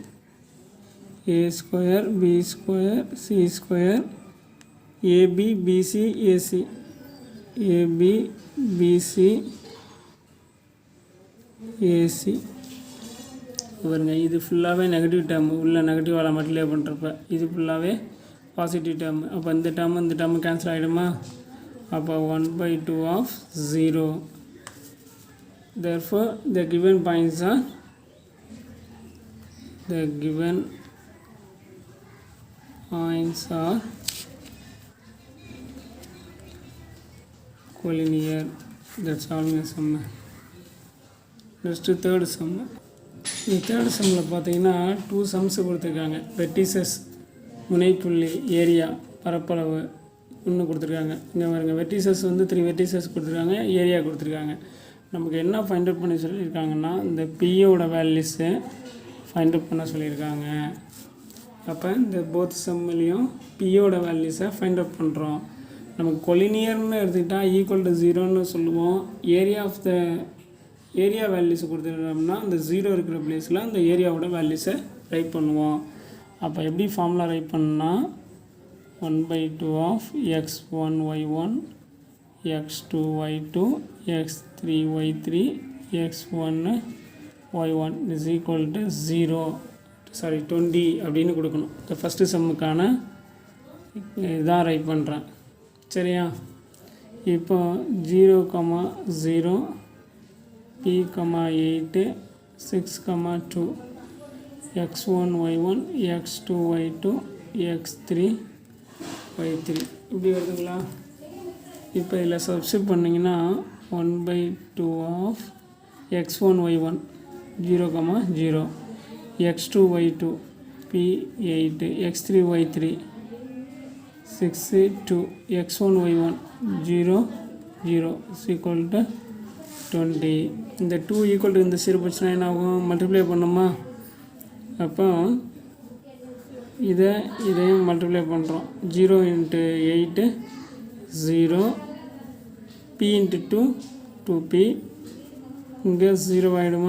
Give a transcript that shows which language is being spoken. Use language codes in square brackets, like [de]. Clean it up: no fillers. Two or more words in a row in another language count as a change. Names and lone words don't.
[en] a square b square c square, ab bc ac, ab bc ac பாருங்க. [ta] இது ஃபுல்லாகவே [en] negative term, [ta] உள்ள நெகட்டிவால் மல்டிப்ளை பண்ணுறப்ப இது ஃபுல்லாகவே [en] positive term. [ta] அப்போ இந்த டேர்மு கேன்சல் ஆகிடுமா. அப்போ 1/2 ஆஃப் 0. [en] therefore the given points are collinear. That's all in sum. Next third sum. [ta] இந்த தேர்ட் சம்மில் பார்த்தீங்கன்னா 2 சம்ஸ் கொடுத்துருக்காங்க. வெர்டிசஸ் முனைப்புள்ளி, ஏரியா பரப்பளவு ஒன்று கொடுத்துருக்காங்க. இங்கே பாருங்க, வெர்டிசஸ் வந்து 3 வெர்டிசஸ் கொடுத்துருக்காங்க, ஏரியா கொடுத்துருக்காங்க. நமக்கு என்ன [en] find out [ta] பண்ணி சொல்லியிருக்காங்கன்னா இந்த பியோட வேல்யூஸை [en] find out [ta] பண்ண சொல்லியிருக்காங்க. அப்போ இந்த போத் சம்மிலையும் பியோட வேல்யூஸை [en] find out [ta] பண்ணுறோம். நமக்கு கொலினியர்னு எடுத்துக்கிட்டால் [en] equal to [ta] 0ன்னு சொல்லுவோம். ஏரியா வேல்யூஸை கொடுத்துட்டோம்னா இந்த 0 இருக்கிற பிளேஸில் அந்த ஏரியாவோட வேல்யூஸை ரைட் பண்ணுவோம். அப்போ எப்படி ஃபார்முலா ரைட் பண்ணால் 1/2 ஆஃப் x1 y1 x2 y2 x3 y3 x1 y1 [en] is equal to 20 [ta] அப்படின்னு கொடுக்கணும். இந்த ஃபஸ்ட்டு சம்முக்கான இதான் ரைட் பண்ணுறேன். சரியா. இப்போ 0,0 p,8 6,2 x1 y1 x2 y2 x3 y3 இப்படி வருதுங்களா. இப்போ இதில் சப்ஸ்டிட் பண்ணிங்கன்னா 1/2 ஆஃப் x1 y1 0,0 x2 y2 p8 x3 y3 6 2 x1 y1 0 0 [en] is equal to 20. [ta] இந்த 2 [en] equal to [ta] இந்த 0 போச்சுன்னா என்ன ஆகும், மல்டிப்ளை பண்ணோமா. அப்போ இதையும் மல்டிப்ளை பண்ணுறோம். 0 × 8 0 p × 2 2p, இங்கே 0 ஆகிடுமா.